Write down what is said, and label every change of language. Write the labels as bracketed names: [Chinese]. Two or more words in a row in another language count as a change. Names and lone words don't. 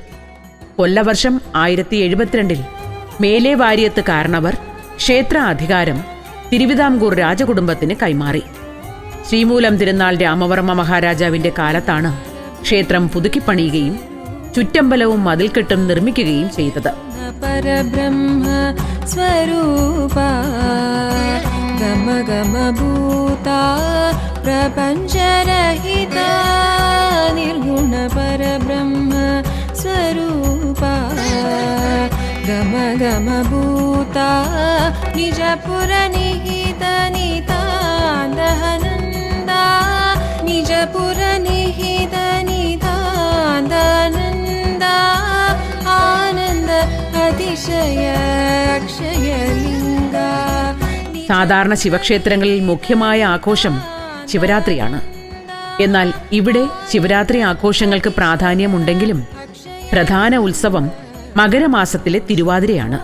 [Malayalam] കൊല്ലവർഷം 1072 മേലെ വാര്യത്ത് കാരണവർ ക്ഷേത്ര അധികാരം തിരുവിതാംകൂർ രാജകുടുംബത്തിന് കൈമാറി. ശ്രീമൂലം തിരുനാൾ രാമവർമ്മ മഹാരാജാവിന്റെ കാലത്താണ് ക്ഷേത്രം പുതുക്കിപ്പണിയുകയും ചുറ്റമ്പലവും മതിൽക്കെട്ടും നിർമ്മിക്കുകയും ചെയ്തത്. [Sanskrit] परब्रह्म स्वरूपा गम गम भूता प्रपञ्चरहिता निर्गुण परब्रह्म स्वरूपा गम गम भूता निजपुर निहित नितान्दहनन्दा निजपुर निहित नितान्दनन्दा आनन्द അതിശയ അക്ഷയലിംഗ. [Malayalam] സാധാരണ ശിവക്ഷേത്രങ്ങളിൽ മുഖ്യമായ ആഘോഷം ശിവരാത്രിയാണ്. എന്നാൽ ഇവിടെ ശിവരാത്രി ആഘോഷങ്ങൾക്ക് പ്രാധാന്യമുണ്ടെങ്കിലും പ്രധാന ഉത്സവം മകരമാസത്തിലെ തിരുവാതിരയാണ്.